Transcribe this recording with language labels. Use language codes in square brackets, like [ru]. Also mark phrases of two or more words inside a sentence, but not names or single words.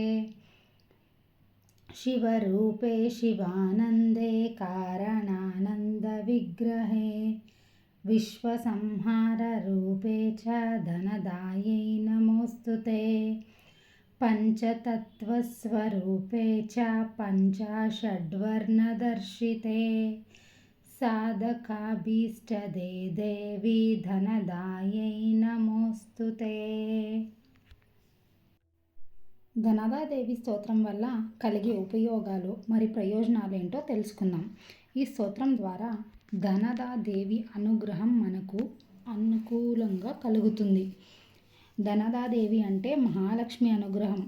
[sa] शिवरूपे शिवानन्दे कारणानन्दविग्रहे विश्वसंहाररूपे च धनदायै नमोऽस्तु ते। पञ्चतत्त्वस्वरूपे च पञ्चाषड्वर्णदर्शिते साधकाभीष्टदे देवी धनदायै नमोऽस्तु ते। [te] ధనదాదేవి స్తోత్రం వల్ల కలిగే ఉపయోగాలు మరి ప్రయోజనాలు ఏంటో తెలుసుకుందాం. ఈ స్తోత్రం ద్వారా ధనదాదేవి అనుగ్రహం మనకు అనుకూలంగా కలుగుతుంది. ధనదాదేవి అంటే మహాలక్ష్మి అనుగ్రహం.